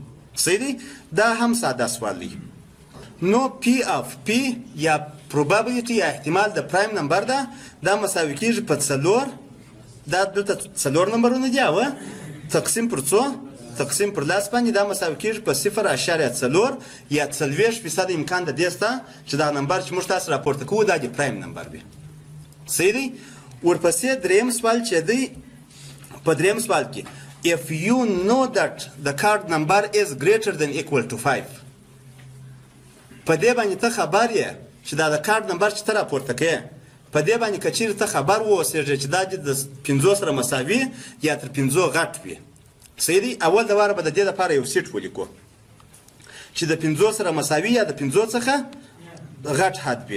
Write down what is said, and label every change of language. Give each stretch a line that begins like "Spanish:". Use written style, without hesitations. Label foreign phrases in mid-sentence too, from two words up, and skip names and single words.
Pashto: صحیح دی؟ دا هم ساده سوال دی. نو پی اف پی یا probability یا احتمال د
English: prime number
Pashto: ده دا مساوي کېږي په 4، دا دلته 4 نمبرونه دي، او تقسیم پر څو؟ تقسیم پر 10 باندې دا مساوي کېږي په 0.4 یا 40% امکان د دې شته چې دا نمبر چې موږ تاسو راپورته کوو دا د
English: prime number
Pashto: وي. صحیح دی؟ ورپسې دریم سوال چې دی، په دریم سوال کې
English: if you know that the card number is greater than equal to 5،
Pashto: په دې باندې ته خبر یې چې دا د
English: card number
Pashto: چې ته راپورته کوې په دې باندې که چیرې ته خبر واوسېږې چې دا د 5 سره مساوي یا تر 5 غټ وي. صحیح دی؟ اول د واره به د دې دپاره یو سیټ ولیکو چې د 5 سره مساوي یا د 5 څخه غټ حد وي.